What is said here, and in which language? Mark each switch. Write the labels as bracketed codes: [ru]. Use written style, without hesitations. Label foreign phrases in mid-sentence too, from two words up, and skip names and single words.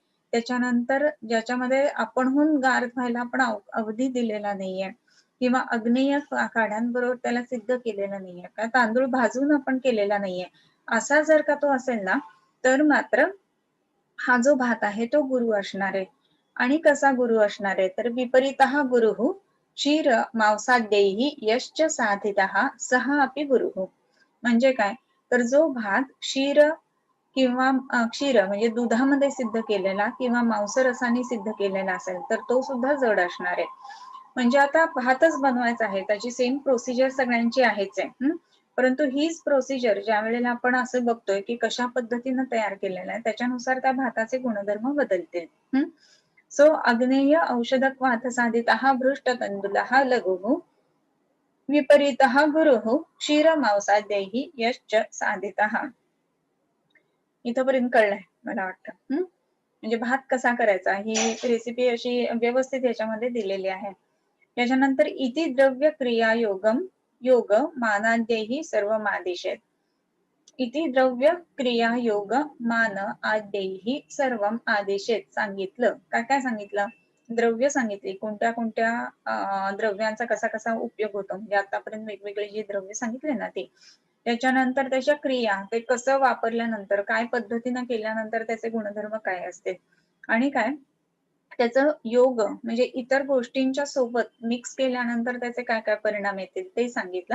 [mr] त्याच्यानंतर ज्याच्यामध्ये आपणहून गार व्हायला आपण अवधी दिलेला नाहीये किंवा आग्नेय काढ्यांबरोबर त्याला सिद्ध केलेलं नाहीये का तांदूळ भाजून आपण केलेला नाहीये असा जर का तो असेल ना तर मात्र हा जो भात आहे तो गुरु असणार आहे. आणि कसा गुरु असणार आहे तर [sa] विपरीतः गुरुः क्षीर मांसाद्यैहि यश्च साधितः सः अपि गुरुः. [mr] म्हणजे काय तर जो भात क्षीर किंवा क्षीर म्हणजे दुधामध्ये सिद्ध केलेला किंवा मांसरसाने सिद्ध केलेला असेल तर तो सुद्धा जड असणार आहे. म्हणजे आता भातच बनवायचा आहे त्याची [en] same procedure [mr] सगळ्यांची आहेच आहे. परंतु हीच प्रोसिजर ज्या वेळेला आपण असं बघतोय की कशा पद्धतीने तयार केलेला आहे त्याच्यानुसार त्या भाताचे गुणधर्म बदलतील. [sa] सो अग्नेय औषधक्वाथ साधितः भ्रुष्ट तंडुलः लघुः विपरीतः गुरुः क्षीर मांसाद्यैहि यश्च साधितः. [mr] इथपर्यंत कळलंय मला वाटतं. म्हणजे भात कसा करायचा ही रेसिपी अशी व्यवस्थित याच्यामध्ये दिलेली आहे. [sa] त्याच्यानंतर इति द्रव्य क्रिया योग मानाद्यैहि सर्व आदेशेत. इति द्रव्य क्रिया योग मान आद्यैहि सर्वम आदेशेत सांगितलं. [mr] काय काय सांगितलं द्रव्य सांगितली कोणत्या कोणत्या द्रव्यांचा कसा कसा उपयोग होतो म्हणजे आतापर्यंत वेगवेगळे जे द्रव्य सांगितले ना ते. त्याच्यानंतर त्याच्या क्रिया ते कसं वापरल्यानंतर काय पद्धतीनं केल्यानंतर त्याचे गुणधर्म काय असते आणि काय त्याचं योग म्हणजे इतर गोष्टींच्या सोबत मिक्स केल्यानंतर त्याचे काय काय परिणाम येतील ते सांगितलं.